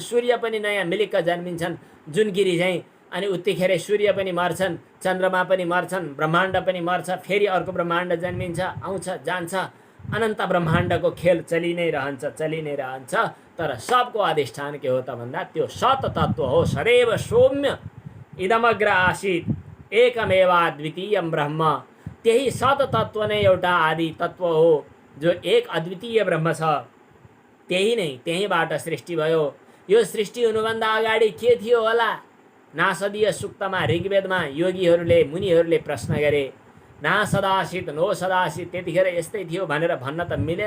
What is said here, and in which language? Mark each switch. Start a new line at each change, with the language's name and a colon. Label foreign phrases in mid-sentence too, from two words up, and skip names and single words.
Nepali: सूर्य पनि नयाँ मिलिक्क जन्मिन्छन्, जुनगिरी चाहिँ, अनि उत्तिखेर सूर्य पनि मर्छन्, चन्द्रमा पनि मर्छन्, ब्रह्माण्ड पनि मर्छ, फेरि अर्को ब्रह्माण्ड जन्मिन्छ, आउँछ, जान्छ। अनन्त ब्रह्माण्डको खेल चलि नै रहन्छ, चलि नै रहन्छ। तर सबको अधिष्ठान के हो त भन्दा त्यो सत तत्व हो।
Sanskrit: सदैव सौम्य इदमग्र आसीत् एकमेवा द्वितीयम ब्रह्म।
Nepali: त्यही सत तत्व नै एउटा आदि तत्व हो जो एक अद्वितीय ब्रह्म छ। त्यही नै, त्यहीबाट सृष्टि भयो। यो सृष्टि हुनुभन्दा अगाडि के थियो होला? नासदीय सुक्तमा ऋग्वेदमा योगीहरूले, मुनिहरूले प्रश्न गरे,
Sanskrit: ना सदासित नो सदासित,
Nepali: त्यतिखेर यस्तै थियो भनेर भन्न त मिलेन।